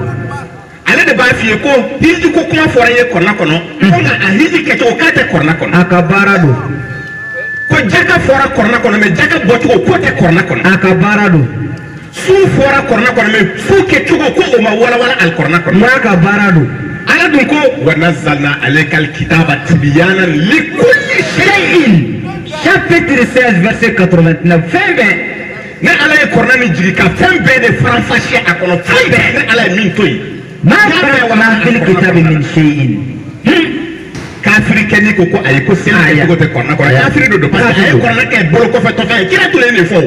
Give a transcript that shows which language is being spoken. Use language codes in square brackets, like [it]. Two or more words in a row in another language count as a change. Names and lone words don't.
[bm] ale de b'a f'i ye ko hiji ko kuma fɔra ye kuranna kɔnɔ ko nka a hiji kɛcogo k'a tɛ kuranna kɔnɔ a ka baara don ko jaka fɔra kuranna kɔnɔ mɛ jaka bɔcogo k'o tɛ kuranna kɔnɔ a ka baara don su fɔra kuranna kɔnɔ mɛ su kɛcogo ko o ma walawala ali kuranna kɔnɔ n'a ka baara don ala dun ko [ar] ونزلنا عليك الكتاب تبيانا لكل شيء [fr] chapitre 16 verset 89 [bm] fɛn bɛɛ ne ala ye kuranna ni jigi ka fɛn bɛɛ de faranfasiya a kɔnɔ fɛn bɛɛ ne ala ye min to yen [ar] ما فرطنا في الكتاب من شيء [bm] kafiri kɛni ko ko ayi ko seli kɛcogo tɛ kuranna kɔnɔ kafiri do [fr] parce que [bm] a ye kuranna kɛ bolo kɔfɛ tɔfɛn ye kira tun ye nin fɔ